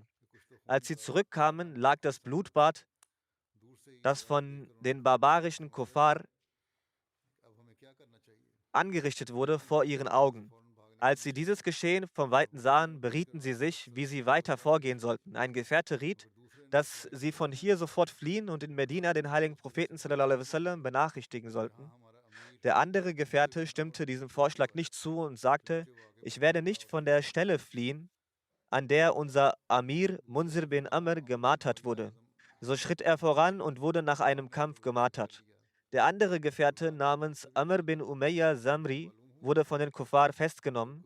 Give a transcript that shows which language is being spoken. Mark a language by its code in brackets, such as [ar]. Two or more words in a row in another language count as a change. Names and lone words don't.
[de] Als sie zurückkamen, lag das Blutbad, das von den barbarischen Kuffar angerichtet wurde, vor ihren Augen. Als sie dieses Geschehen vom Weiten sahen, berieten sie sich, wie sie weiter vorgehen sollten. Ein Gefährte riet, dass sie von hier sofort fliehen und in Medina den heiligen Propheten [ar] صلى الله عليه وسلم [de] benachrichtigen sollten. Der andere Gefährte stimmte diesem Vorschlag nicht zu und sagte, ich werde nicht von der Stelle fliehen, an der unser Amir Munzir bin Amr gemartert wurde. So schritt er voran und wurde nach einem Kampf gemartert. Der andere Gefährte namens Amr bin Umayya Samri wurde von den Kuffar festgenommen.